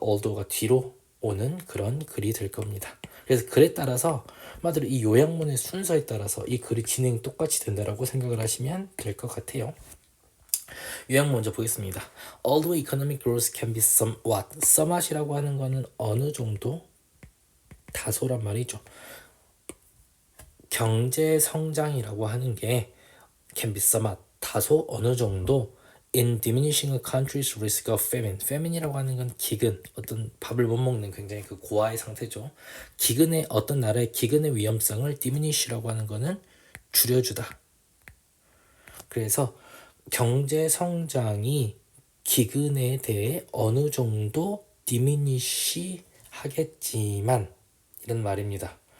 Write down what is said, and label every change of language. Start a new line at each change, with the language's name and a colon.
Korean: although가 뒤로 오는 그런 글이 될 겁니다. 그래서 글에 따라서 한마디로 이 요약문의 순서에 따라서 이 글이 진행이 똑같이 된다라고 생각을 하시면 될 것 같아요. 요약 먼저 보겠습니다.
English: Although economic growth can be somewhat, somewhat
Korean: 이라고 하는 거는 어느 정도, 다소란 말이죠. 경제 성장이라고 하는 게
English: can be somewhat,
Korean: 다소 어느 정도
English: in diminishing a country's risk of famine.
Korean: famine이라고 하는 건 기근, 어떤 밥을 못 먹는 굉장히 그 고아의 상태죠. 기근의 어떤 나라의 기근의 위험성을 diminish라고 하는 거는 줄여주다. 그래서 경제 성장이 기근에 대해 어느 정도 diminish 하겠지만 이런 말입니다.